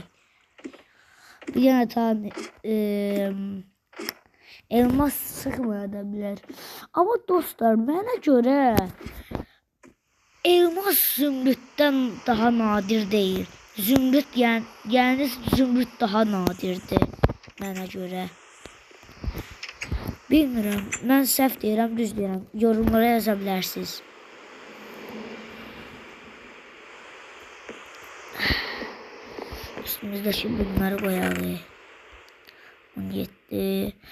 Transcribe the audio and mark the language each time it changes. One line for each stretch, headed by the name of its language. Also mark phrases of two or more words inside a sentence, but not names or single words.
Turkish: Bir yana tane elmas sıkmaya da bilər.
Azerbaijani: Ama dostlar mənə görə elmas zümrütdən daha nadir değil. Zümrüt yani zümrüt daha nadirdir mənə görə. Bilmirəm, mən səhv deyirəm, düz deyirəm. Yorumlara yaza bilərsiniz. Üstümüzdəki bunları qoyalım. 17.